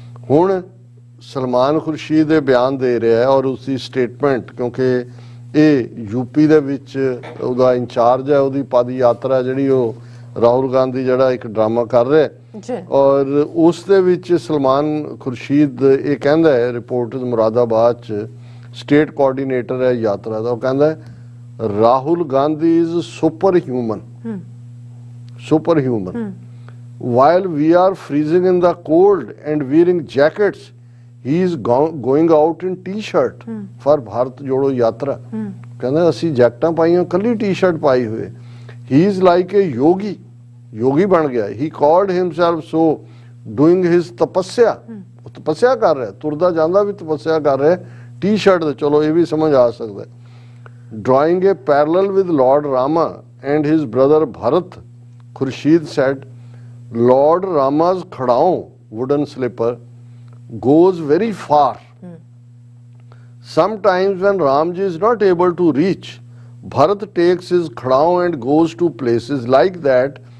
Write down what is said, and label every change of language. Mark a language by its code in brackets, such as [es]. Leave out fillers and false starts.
[pa] ਹੁਣ ਸਲਮਾਨ ਖੁਰਸ਼ੀਦ ਇਹ ਬਿਆਨ ਦੇ ਰਿਹਾ ਹੈ ਔਰ ਉਸਦੀ ਸਟੇਟਮੈਂਟ, ਕਿਉਂਕਿ ਇਹ ਯੂਪੀ ਦੇ ਵਿੱਚ ਉਹਦਾ ਇੰਚਾਰਜ ਹੈ, ਉਹਦੀ ਪਦ ਯਾਤਰਾ ਜਿਹੜੀ ਉਹ ਰਾਹੁਲ ਗਾਂਧੀ ਜਿਹੜਾ ਇੱਕ ਡਰਾਮਾ ਕਰ ਰਿਹਾ ਹੈ, ਔਰ ਉਸ ਦੇ ਵਿੱਚ ਸਲਮਾਨ ਖੁਰਸ਼ੀਦ ਇਹ ਕਹਿੰਦਾ ਹੈ, ਰਿਪੋਰਟਰ ਮੁਰਾਦਾਬਾਦ 'ਚ ਸਟੇਟ ਕੋਆਰਡੀਨੇਟਰ ਹੈ ਯਾਤਰਾ ਦਾ, ਉਹ ਕਹਿੰਦਾ Rahul Gandhi [en] Is super human, superhuman. While we are freezing in the cold and wearing jackets, he is going out in t-shirt for Bharat Jodo Yatra. [pa] ਕਹਿੰਦਾ ਅਸੀਂ ਜੈਕਟਾਂ ਪਾਈਆਂ, ਕੱਲੀ ਟੀ-ਸ਼ਰਟ ਪਾਈ ਹੋਏ। [en] He is like a yogi, [pa] ਯੋਗੀ ਬਣ ਗਿਆ। [en] He called himself so, doing his [pa] ਤਪੱਸਿਆ, ਤਪੱਸਿਆ ਕਰ ਰਿਹਾ, ਤੁਰਦਾ ਜਾਂਦਾ ਵੀ ਤਪੱਸਿਆ ਕਰ ਰਿਹਾ ਟੀ-ਸ਼ਰਟ ਤੇ। ਚਲੋ ਇਹ ਵੀ ਸਮਝ ਆ ਸਕਦਾ। [en] Drawing a parallel with Lord Rama and his brother Bharat, Khurshid said, Lord Rama's khadao, wooden slipper, goes very far. Sometimes when Ramji is not able to reach, Bharat takes his khadao and goes to places like that.